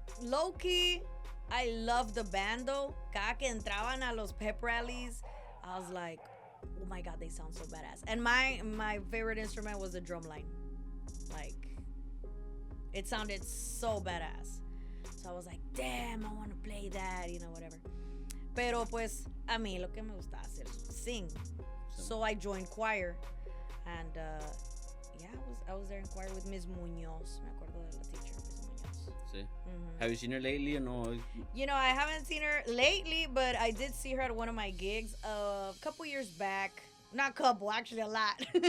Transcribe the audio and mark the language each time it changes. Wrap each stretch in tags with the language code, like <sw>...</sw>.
<en>Low-key, I love the band though.</en> <es>Cada que entraban a los</es> <en>pep rallies, I was like, oh my god, they sound so badass. And my favorite instrument was the drum line. Like, it sounded so badass. So I was like, damn, I want to play that, whatever.</en> <es>Pero pues, a mí lo que me gusta hacer es</es> <en>sing. So I joined choir. And yeah, I was there in choir with Miss Muñoz.</en> <es>Me acuerdo de la teacher, Miss Muñoz. Sí. Mm-hmm.</es> <en>Have you seen her lately or no? I haven't seen her lately, but I did see her at one of my gigs a couple years back. Not couple, actually a lot.</en>